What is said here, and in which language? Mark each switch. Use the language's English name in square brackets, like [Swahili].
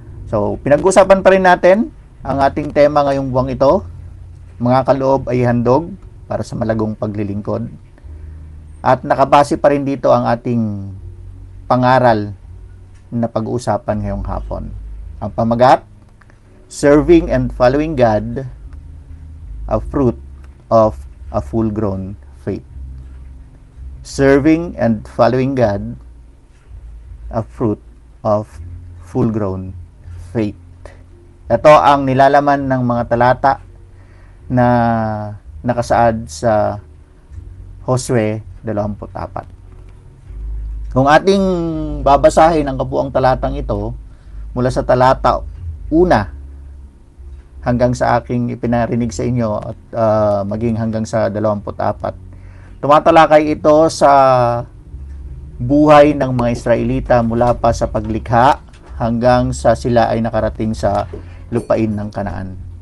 [Filipino] So, pinag-usapan pa rin natin ang ating tema ngayong buwang ito, mga kaloob ay handog para sa malagong paglilingkod. At nakabase pa rin dito ang ating pangaral na pag-uusapan ngayong hapon. Ang pamagat, [English] Serving and Following God, a Fruit of a Full-Grown Faith. serving and following God, a fruit of full-grown faith. [Filipino] Ito ang nilalaman ng mga talata na nakasaad sa Josue 24. Kung ating babasahin ang kabuang talatang ito, mula sa talata 1 hanggang sa aking ipinarinig sa inyo at maging hanggang sa 24, tumatalakay ito sa buhay ng mga Israelita mula pa sa paglikha hanggang sa sila ay nakarating sa lupain ng Kanaan.